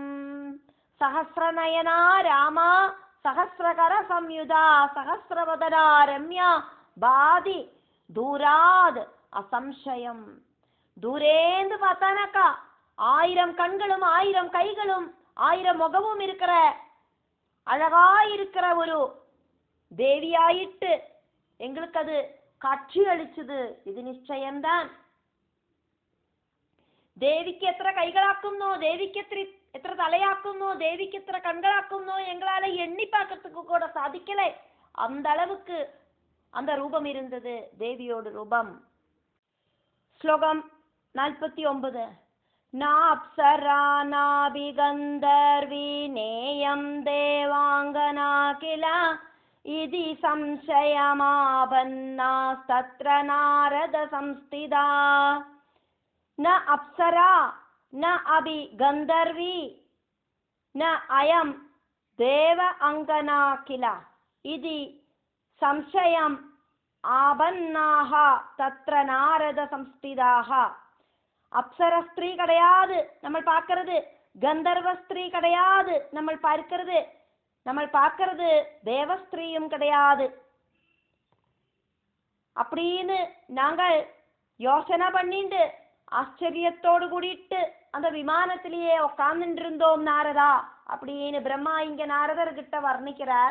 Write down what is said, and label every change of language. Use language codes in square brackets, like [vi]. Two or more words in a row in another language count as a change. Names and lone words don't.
[sa] सहस्रनयना रामा सहस्रकर संयुता सहस्रवदना रम्या भाति दूरात् असंशयम्. [ta] தூரேந்து பார்த்தானாக்கா 1000 கண்களும் 1000 கைகளும் 1000 முகமும் இருக்கிற அழகாயிருக்கிற ஒரு தேவியாயிட்டு எங்களுக்கு அது காட்சி அளிச்சது. இது நிச்சயம்தான். [ml] ദേവിക്ക് എത്ര കൈകളാക്കുന്നോ, ദേവിക്ക് എത്ര തലയാക്കുന്നോ, ദേവിക്ക് എത്ര കണ്ണുകളാക്കുന്നോ [ta] எங்களால எண்ணி பார்க்கறதுக்கு கூட சாதிக்கலை. அந்த அளவுக்கு அந்த ரூபம் இருந்தது, தேவியோட ரூபம். ஸ்லோகம் 49. [sa] नाप्सरा नापिगन्धर्वी नेयं देवाङ्गना किल इति संशयमापन्ना तत्र नारद संस्थिता. न अप्सरा न अभि गंधर्वी न अयम देव अंगना किल इति संशयम आबन्नाः तत्र नारद संस्थिताः. [ta] அப்சர ஸ்திரீ கிடையாது நம்ம பார்க்கிறது, கந்தர்வ ஸ்திரீ கிடையாது நம்ம பார்க்கிறது, தேவஸ்திரீயும் கிடையாது அப்படின்னு நாங்கள் யோசனை பண்ணிட்டு ஆச்சரியத்தோடு கூடிட்டு அந்த விமானத்திலேயே உட்கார்ந்துட்டு இருந்தோம் நாரதா அப்படின்னு பிரம்மா இங்க நாரதர்கிட்ட வர்ணிக்கிறார்.